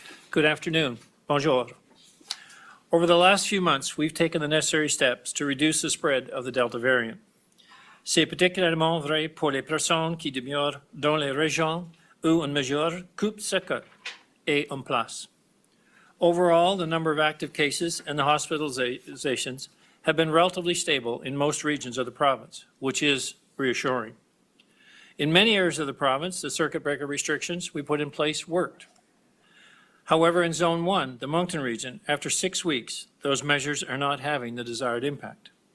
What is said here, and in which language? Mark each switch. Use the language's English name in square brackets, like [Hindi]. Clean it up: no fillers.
[English] Good afternoon. Bonjour. Over the last few months, we've taken the necessary steps to reduce the spread of the Delta variant. [French] C'est particulièrement vrai pour les personnes qui demeurent dans les régions où une mesure couvre-feu est en place. [English] Overall, the number of active cases and the hospitalizations have been relatively stable in most regions of the province, which is reassuring. In many areas of the province, the circuit breaker restrictions we put in place worked. However, in Zone 1, the Moncton region, after 6 weeks, those measures are not having the desired impact.